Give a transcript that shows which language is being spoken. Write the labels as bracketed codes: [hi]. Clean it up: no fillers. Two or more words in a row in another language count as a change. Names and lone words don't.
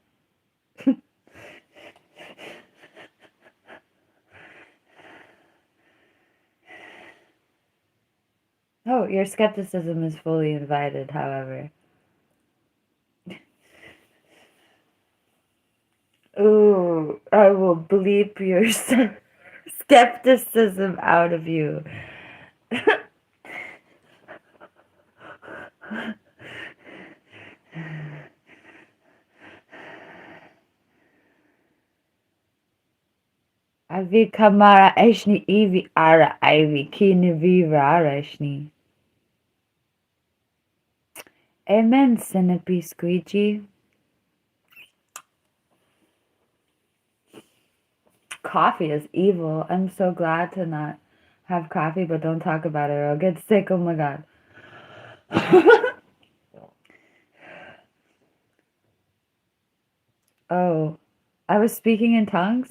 [en] Oh, your skepticism is fully invited, however. Ooh, I will bleep your skepticism out of you. Avi kamara eshni ivi ara ivy kini vivara eshni. Amen, centipede squeegee. Coffee is evil. I'm so glad to not have coffee, but don't talk about it or I'll get sick. Oh my god. Oh, I was speaking in tongues?